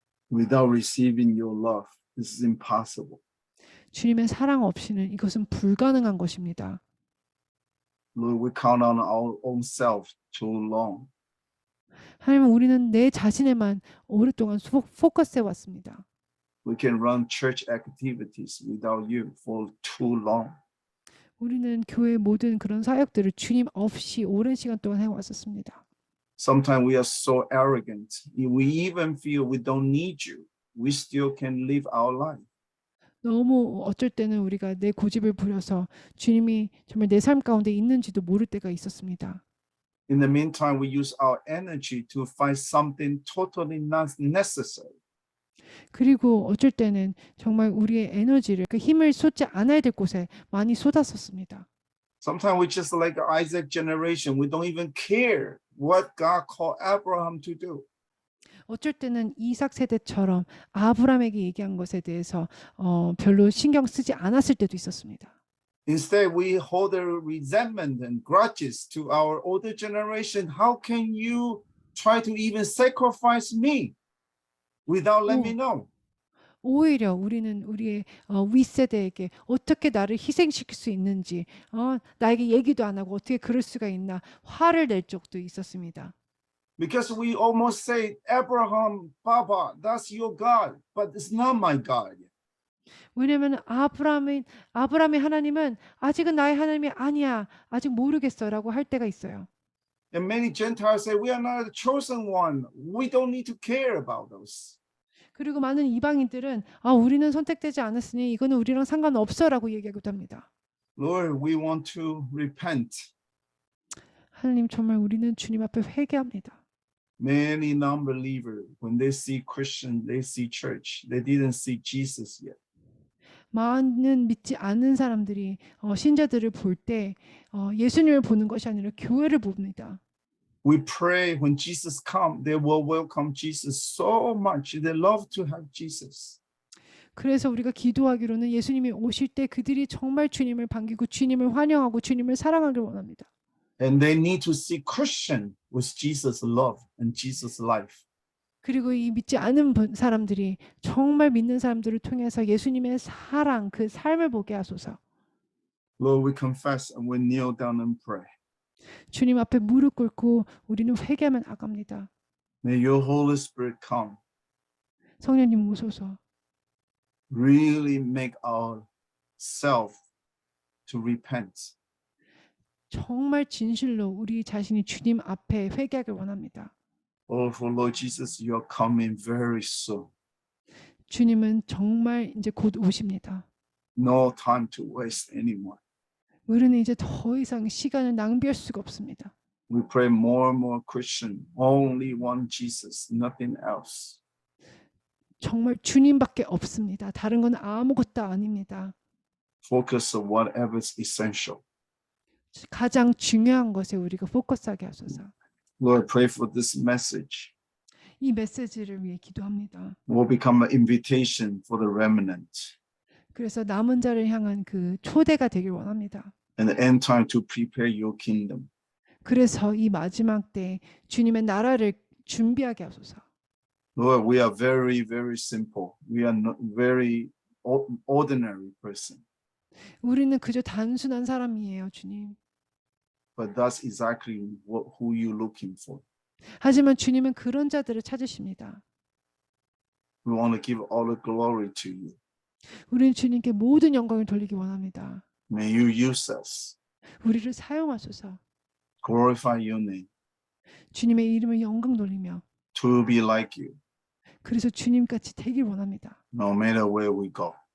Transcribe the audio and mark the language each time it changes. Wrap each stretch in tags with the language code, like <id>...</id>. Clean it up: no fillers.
<en>Without receiving your love, this is impossible.</en> <ko>주님의 사랑 없이는 이것은 불가능한 것입니다.</ko> <en>Lord, we count on our own self too long.</en> <ko>하나님, 우리는 내 자신에만 오랫동안 포커스해 왔습니다.</ko> <en>We can run church activities without you for too long.</en> <ko>우리는 교회 모든 그런 사역들을 주님 없이 오랜 시간 동안 해왔었습니다.</ko> <en>Sometimes we are so arrogant. We even feel we don't need you. We still can live our life.</en> <ko>너무 어쩔 때는 우리가 내 고집을 부려서 주님이 정말 내 삶 가운데 있는지도 모를 때가 있었습니다.</ko> <en>In the meantime, we use our energy to find something totally not necessary.</en> <ko>그리고 어쩔 때는 정말 우리의 에너지를 그 힘을 쏟지 않아야 될 곳에 많이 쏟았었습니다.</ko> <en>Sometimes we just like Isaac generation. We don't even care what God called Abraham to do.</en> <ko>어쩔 때는 이삭 세대처럼 아브라함에게 얘기한 것에 대해서 별로 신경 쓰지 않았을 때도 있었습니다.</ko> <en>Instead, we hold a resentment and grudges to our older generation. How can you try to even sacrifice me without letting me know?</en> <ko>오히려 우리는 우리의 윗세대에게 어떻게 나를 희생시킬 수 있는지 나에게 얘기도 안 하고 어떻게 그럴 수가 있나 화를 낼 적도 있었습니다.</ko> <en>Because we almost say, Abraham, Papa, that's your God, but it's not my God.</en> <ko>왜냐하면 아브라함의 하나님은 아직은 나의 하나님이 아니야. 아직 모르겠어라고 할 때가 있어요.</ko> <en>And many Gentiles say, we are not the chosen one. We don't need to care about those.</en> <ko>그리고 많은 이방인들은 우리는 선택되지 않았으니 이거는 우리랑 상관없어라고 얘기하기도 합니다.</ko> <en>Lord, we want to repent.</en> <ko>하나님, 정말 우리는 주님 앞에 회개합니다.</ko> <en>Many non-believers, when they see Christian, they see church. They didn't see Jesus yet.</en> <ko>많은 믿지 않는 사람들이 신자들을 볼 때 예수님을 보는 것이 아니라 교회를 봅니다.</ko> <en>We pray when Jesus comes, they will welcome Jesus so much. They love to have Jesus.</en> <ko>그래서 우리가 기도하기로는 예수님이 오실 때 그들이 정말 주님을 반기고 주님을 환영하고 주님을 사랑하길 원합니다.</ko> <en>And they need to see Christian with Jesus' love and Jesus' life.</en> <ko>그리고 이 믿지 않은 사람들이 정말 믿는 사람들을 통해서 예수님의 사랑, 그 삶을 보게 하소서.</ko> <en>Lord, we confess and we kneel down and pray.</en> <ko>주님 앞에 무릎 꿇고 우리는 회개하며 나갑니다.</ko> <en>May your Holy Spirit come.</en> <ko>성령님 오소서.</ko> <en>Really make ourselves to repent.</en> <ko>정말 진실로 우리 자신이 주님 앞에 회개하길 원합니다.</ko> <en>Oh, for Lord Jesus, you are coming very soon.</en> <ko>주님은 정말 이제 곧 오십니다.</ko> <en>No time to waste anymore.</en> <ko>우리는 이제 더 이상 시간을 낭비할 수가 없습니다.</ko> <en>We pray more and more Christian, only one Jesus, nothing else.</en> <ko>정말 주님밖에 없습니다. 다른 건 아무것도 아닙니다.</ko> <en>Focus on whatever is essential.</en> <ko>가장 중요한 것에 우리가 포커스하게 하소서.</ko> <en>Lord, pray for this message.</en> <ko>이 메시지를 위해 기도합니다.</ko> <en>Will become an invitation for the remnant</en> <ko>그래서 남은 자를 향한 그 초대가 되길 원합니다.</ko> <en>and the end time to prepare your kingdom.</en> <ko>그래서 이 마지막 때 주님의 나라를 준비하게 하소서.</ko> <en>Lord, we are very, very simple. We are not very ordinary person.</en> <ko>우리는 그저 단순한 사람이에요, 주님.</ko> <en>But that's exactly who you're looking for.</en> <ko>하지만 주님은 그런 자들을 찾으십니다.</ko> <en>We want to give all the glory to you.</en> <ko>우리는 주님께 모든 영광을 돌리기 원합니다.</ko> <en>May you use us.</en> <ko>우리를 사용하소서.</ko> <en>Glorify your name</en> <ko>주님의 이름을 영광 돌리며</ko> <en>to be like you,</en> <ko>그래서 주님같이 되길 원합니다.</ko> <en>no matter where we go.</en>